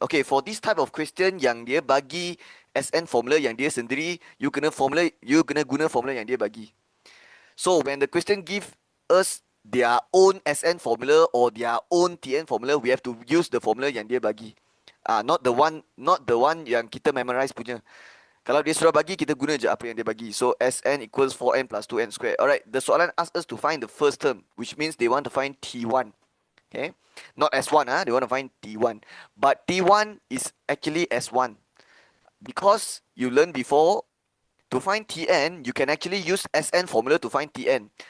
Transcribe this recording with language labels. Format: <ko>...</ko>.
<en>Okay, for this type of question</en> <ms>yang dia bagi Sn formula yang dia sendiri, you kena guna formula yang dia bagi.</ms> <en>So when the question give us their own SN formula or their own TN formula, we have to use the formula</en> <ms>yang dia bagi.</ms> <en>Not the one</en> <ms>yang kita</ms> <en>memorize punya.</en> <ms>Kalau dia sudah bagi, kita guna je apa yang dia bagi.</ms> <en>So Sn equals 4n plus 2n square. Alright, the soalan asks us to find the first term, which means they want to find T1. Okay, not S1, they want to find T1. But T1 is actually S1 because you learned before. To find Tn, you can actually use Sn formula to find Tn.</en>